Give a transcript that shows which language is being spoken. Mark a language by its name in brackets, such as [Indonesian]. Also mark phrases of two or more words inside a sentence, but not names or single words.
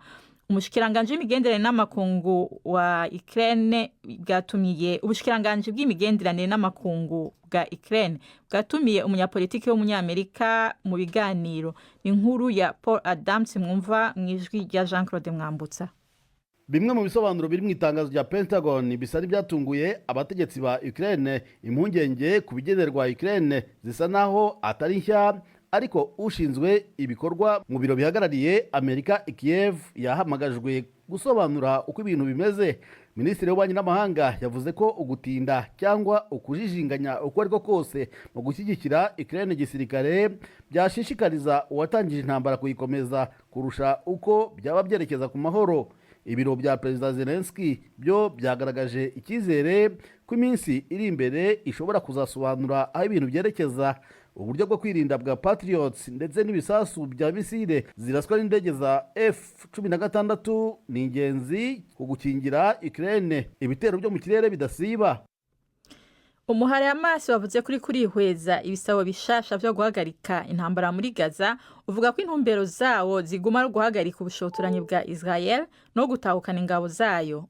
[Rundi] Umushikiranganje w'imigenderanire n'amakungu wa Ukraine bwatumiye ubushikiranganje bw'imigenderanire n'amakungu bwa Ukraine bwatumiye umunyapolitiki w'umunyamerika mu biganiro. Inkuru ya Paul Adams mwumva mwijwi rya Jean-Claude Mwambutsa. [Kinyarwanda] Bimwe mu bisobanuro biri mu itangazo rya Pentagon bisari byatunguye abategetsi ba Ukraine. Impungenge ku bigenerwa Ukraine zisa naho atari nshya, ariko ushinzwe ibikorwa mu biro bihagarariye Amerika i Kiev yahamagajwe gusobanura uko ibintu bimeze. Minisitiri w'ububanyi n'amahanga yavuze ko ugutinda cyangwa ukujijinganya uko ariko kose mu gushyigikira Ukraine gisirikare byashishikariza uwatangije intambara kuyikomeza kurusha uko byaba byerekeza ku mahoro. Ibiro bya Perezida Zelensky byo byagaragaje icyizere ko iminsi iri imbere ishobora kuzasobanura aho ibintu byerekeza. Uburyo bwo kwirinda bwa Patriots ndetse n'ibisasu bya misile ziraswa n'indege za F-16 ni ingenzi ku gukingira Ukraine ibitero byo mu kirere bidasiba. [Rundi] Umuhari Hamas wavuze kuri hweza ibisabo bishasha byo guhagarika intambara muri Gaza, uvuga ko intumbero zawo ziguma ari guhagarika ubushotoranyi bwa Israel no gutahukana ingabo zayo.